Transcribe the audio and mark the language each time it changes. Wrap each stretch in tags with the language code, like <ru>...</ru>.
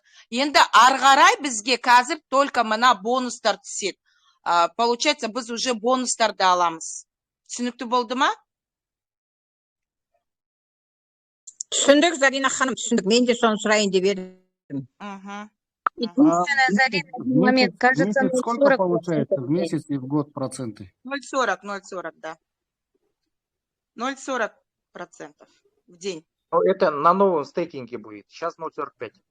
<kk>Енді арғарай бізге қазір</kk> <ru>только</ru> <kk>мына бонустар түседі.</kk> <ru>Получается,</ru> <kk>біз</kk> <ru>уже</ru> <kk>бонустарды аламыз. Түсінікті болды ма? Түсіндік, Зарина ханым, түсіндік. Мен де соны сұрайын деп едім.</kk> <ru>Единственное, Зарина, момент, кажется, сколько получается в месяц и в год проценты? 0,40, да. 0,40% в день. Это на новом стейкинге будет. Сейчас 0,45.</ru>